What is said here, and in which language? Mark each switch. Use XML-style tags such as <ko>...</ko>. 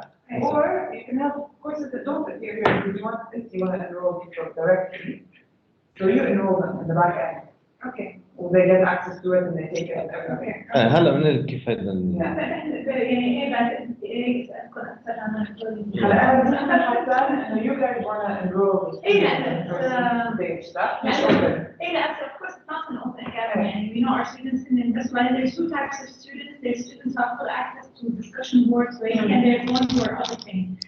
<en>Or you can have courses that don't appear here because you want to enroll people directly. So you enroll them in the back end. Okay. Well, they get access to it and they take it. Okay.</en> <ar>هلا بنقول كيف هذا يعني ايه بعد ايه اسالكم اكثر عن الحلول. هلا انا بسأل حسان انه</ar> <en>you guys want to enroll</en> <ar>ايه لا stage صح؟ مش open. ايه لا</ar> <en>of course it's not an open academy</en> <ar>يعني</ar> <en>we know our students in this way there's two types of students there's students who have full access to discussion boards and there's ones who are auditing.</en>